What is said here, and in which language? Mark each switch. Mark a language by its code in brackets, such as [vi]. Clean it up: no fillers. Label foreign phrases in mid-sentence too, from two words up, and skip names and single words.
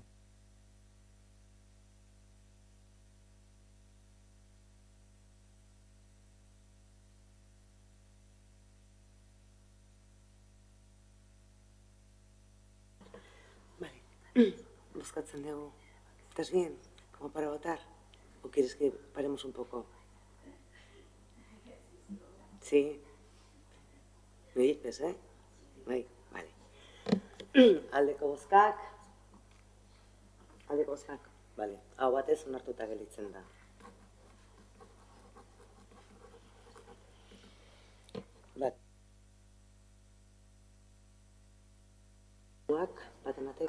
[es] Vale. [eu] Bozkatzen dugu. [es] ¿Estás bien? ¿Como para votar? ¿O quieres que paremos un poco? Sí. Me dices, ¿eh? [eu] Bai, vale. Aldeko bozkak. Aldeko bozkak. Vale. Hau batez onartuta gelditzen da. Bat. Bat ematek.